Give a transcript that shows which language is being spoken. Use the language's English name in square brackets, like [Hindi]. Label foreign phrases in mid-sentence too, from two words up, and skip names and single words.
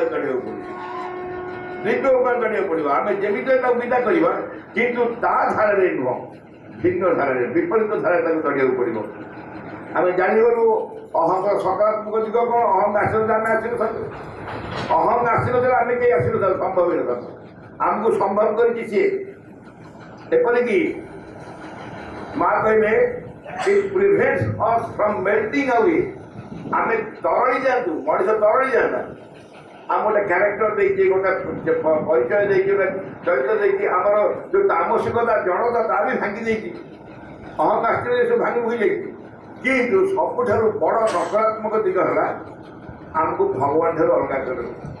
[Odia] ତଡ଼ିବାକୁ ପଡ଼ିବ ଦିବ୍ୟ ଉପାୟ ତଡ଼ିବାକୁ ପଡ଼ିବ ଆମେ ଯେମିତି ତାକୁ ବିଦା କରିବା କିନ୍ତୁ ତା ଧାରାରେ ନୁହଁ ଭିନ୍ନ ଧାରାରେ ବିପରୀତ ଧାରାରେ ତାକୁ ତଡ଼ିବାକୁ ପଡ଼ିବ ଆମେ ଜାଣିଗଲୁ ଅହଂର ସକାରାତ୍ମକ ଦିଗ କ'ଣ ଅହଂ ଆସିନଥିଲେ ଆମେ ଆସିନଥାନ୍ତୁ ଅହଂ ଆସିନଥିଲେ ଆମେ କେହି ଆସିନଥାନ୍ତୁ ସମ୍ଭବ ହେଇନଥାନ୍ତୁ ଆମକୁ ସମ୍ଭବ କରିଛି ସିଏ ଏପରିକି ମା କହିଲେ [English] it prevents us from melting away [Odia] ଆମେ ତରଳି ଯାଆନ୍ତୁ ମଣିଷ ତରଳି ଯାଆନ୍ତା ଆମ ଗୋଟେ କ୍ୟାରେକ୍ଟର ଦେଇଛି ଗୋଟେ ପରିଚୟ ଦେଇଛି ଗୋଟେ ଚରିତ୍ର ଦେଇଛି ଆମର ଯେଉଁ ତାମସିକତା ଜଣତା ତା ବି ଭାଙ୍ଗି ଦେଇଛି ଅହଂ ଆସିଥିଲେ ସବୁ ଭାଙ୍ଗି ଭୁଙ୍ଗି ଯାଇଛି କିନ୍ତୁ ସବୁଠାରୁ ବଡ଼ ନକାରାତ୍ମକ ଦିଗ ହେଲା ଆମକୁ ଭଗବାନ ଠାରୁ ଅଲଗା କରିବ